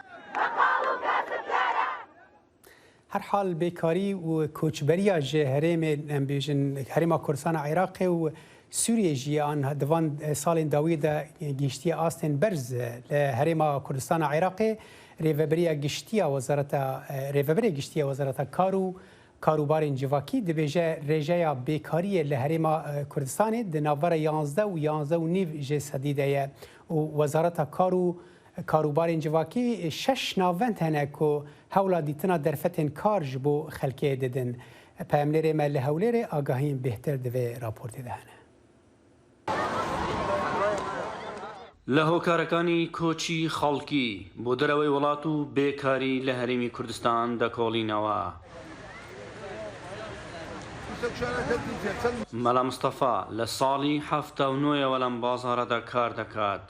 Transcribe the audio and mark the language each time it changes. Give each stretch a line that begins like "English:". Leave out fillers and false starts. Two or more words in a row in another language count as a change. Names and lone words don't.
Kurdish: هەر حال بێکاری و کۆچبەریە ژێ هەرێمێ ئەمبێژن هەرێما کوردستانە عێراقێ و سووریە ژیان دەوان ساڵێن داویدا گەیشتیە ئاستێن بەرز لە هەرێما کوردستانە عێراقێ ریوبری گشتیا وزارت کار و کاروبارên civakî dibêje rêjeya bêkariyê li Herêma Kurdistanê di navbera 11 û 11.5 ji sedî de ye û Wezareta Kar û Karobarên Civakî şeş navend hene ku hewla dîtina derfetên kar ji bo xelkê didin. Peyamnerê me li Hewlêrê agahiyên bêhtir di vê raportê de hene.
Central Kurdish: لە هۆکارەکانی کۆچی خەڵکی بۆ دەرەوەی وڵات و بێکاری لە هەرێمی کوردستان دەکۆڵینەوە. مەلا مستەفا لە ساڵی 79ەوە لەم بازاڕەدا کار دەکات.